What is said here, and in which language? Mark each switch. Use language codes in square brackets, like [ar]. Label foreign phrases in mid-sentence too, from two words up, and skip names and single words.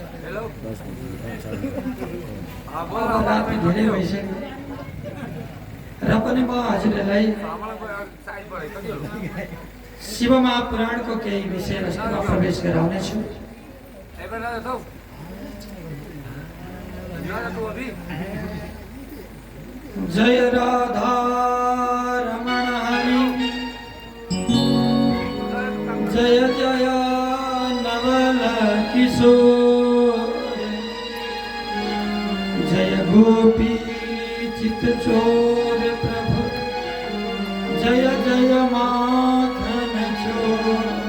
[ne] रात में धेरै भइसक्यो र पनि म हजुरहरूलाई शिव महापुराणको केही विषयवस्तुमा प्रवेश गराउनेछु। [hi] जय राधा रमण हरि जय जय नवल किशोर जय गोपी चित चोर प्रभु जय जय माखन चोर